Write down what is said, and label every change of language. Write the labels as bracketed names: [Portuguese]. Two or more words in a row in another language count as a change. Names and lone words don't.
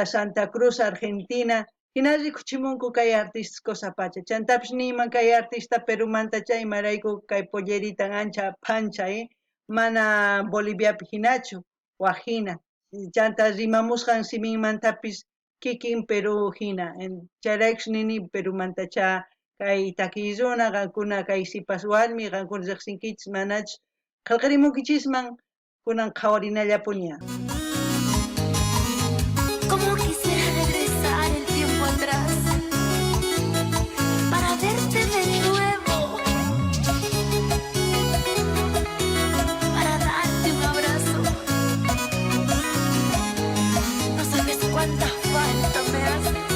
[Quechua] Santa Cruz Argentina hina rikuchimunku kay artistas Cosapacha chantapis niyman kay artista Perumanta chaymarayku kay polleritan ancha phancha mana Boliviapi hinachu waq hina chanta rimamusqan siminmantapis kikin Peru hina chayraykush nini Perumantacha kay takiy runa qankuna kay sipas warmi qankuna riqsinkichis manachus qillqarimunkichisman kunan qhawarinallapuña. [Spanish] Como quisiera regresar el tiempo atrás para verte de nuevo, para darte un abrazo. No sabes cuánta falta me hace.